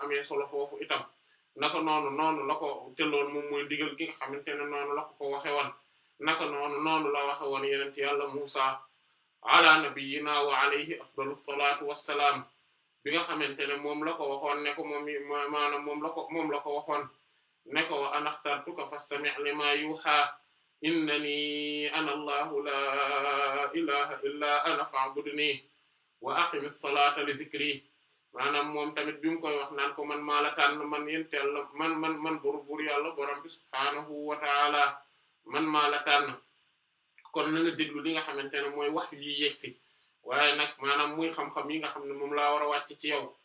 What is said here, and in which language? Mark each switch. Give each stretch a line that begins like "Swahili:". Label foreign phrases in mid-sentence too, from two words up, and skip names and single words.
Wolof: amee solo foofu itam naka noonu la ko te loolu moom mooy digal gi nga xamante ne noonu la ko waxe woon naka noonu la waxe woon yenent yàlla Musa
Arabic: على نبينا و عليه أفضل الصلاة والسلام
Wolof: bi nga xamante ne moom la ko waxoon ne ko maanaam moom la ko waxoon ne ko
Arabic: و أنا اخترتك فاستمع لما يوحى إنني أنا الله لا إله إلا أنا فاعبدني و أقم الصلاة لذكري
Wolof: maanaam moom tamit bi mu koy wax naan ko man maa la tànn man yenteel la man buur yàlla borom bi
Arabic: سبحانه و تعالى
Wolof: man maa la tànn kon na nga déglu li nga xamante ne mooy wax yi yegsi waaye nag maanaam muy xam-xam yi nga xam ne moom laa war a wàcc ci yow